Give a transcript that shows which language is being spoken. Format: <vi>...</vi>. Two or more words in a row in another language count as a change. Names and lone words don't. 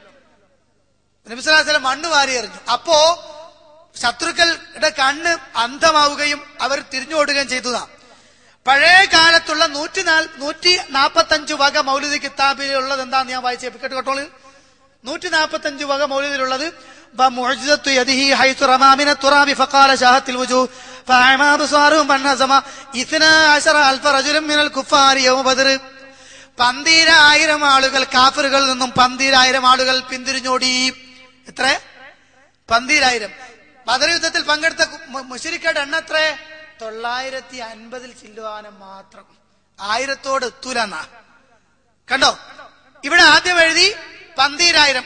<ml>നബി സല്ലല്ലാഹു അലൈഹി വസല്ലം മണ്ണ് വാരി എറിഞ്ഞു. അപ്പോ ശത്രുക്കളുടെ കണ്ണ് അന്ധമാവുകയും അവർ തിരിഞ്ഞോടുകയും ചെയ്തതാണ്. പഴയ കാലത്തുള്ള 145 വക മൗലിദ് കിതാബിലുള്ളത് എന്താന്ന് ഞാൻ വായിച്ചു കേട്ടോളൂ. 145 വക മൗലിദിലുള്ളത്</ml> <ar>بمعجزة يده حيث رمى من التراب فقال شاهت الوجوه فأعمى أبصارهم فانهزم 12,000 رجل من الكفار يوم بدر.</ar> <ml>12,000 ആളുകൾ കാഫിറുകളിൽ നിന്നും 12,000 ആളുകൾ പിന്തിരിഞ്ഞോടി. എത്ര? 12,000. ബദർ യുദ്ധത്തിൽ പങ്കെടുത്ത മുശ്രിക്കുകളുടെ എണ്ണം എത്ര? 950 ചില്ലുവാനം മാത്രം. 1000 എത്തൂലെന്നാ. കണ്ടോ, ഇവിടെ ആദ്യം എഴുതി 12,000.</ml>